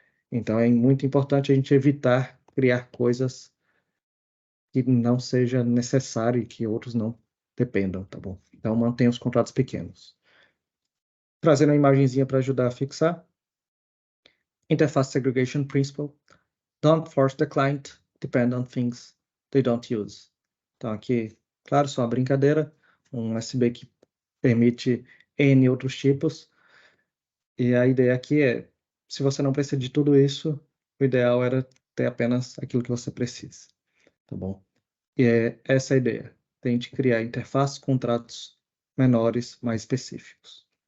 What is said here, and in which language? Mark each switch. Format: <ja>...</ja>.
<pt>Então é muito importante a gente evitar criar coisas que não seja necessário e que outros não dependam, tá bom? Então mantenha os contratos pequenos. Trazendo uma imagenzinha para ajudar a fixar.</pt> <en>Interface Segregation Principle. Don't force the client depend on things they don't use.</en> <pt>Então aqui, claro, só uma brincadeira, um USB que permite N outros tipos, e a ideia aqui é, se você não precisa de tudo isso, o ideal era ter apenas aquilo que você precisa, tá bom? E é essa a ideia, tente criar interfaces, contratos menores, mais específicos.</pt>